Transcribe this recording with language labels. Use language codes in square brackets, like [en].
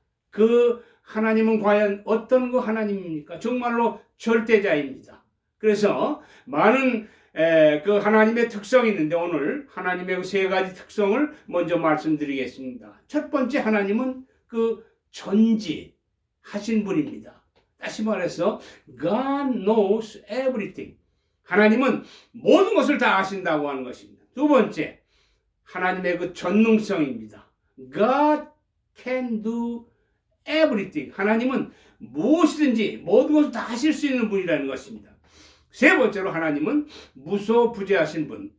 [ko] 그 하나님은 과연 어떤 그 하나님입니까? 정말로 절대자입니다. 그래서 많은 그 하나님의 특성이 있는데 오늘 하나님의 그 세 가지 특성을 먼저 말씀드리겠습니다. 첫 번째, 하나님은 그 전지하신 분입니다. 다시 말해서 [en] God knows everything. [ko] 하나님은 모든 것을 다 아신다고 하는 것입니다. 두 번째, 하나님의 그 전능성입니다. [en] God can do everything. [ko] 하나님은 무엇이든지 모든 것을 다 하실 수 있는 분이라는 것입니다. 세 번째로, 하나님은 무소부재하신 분.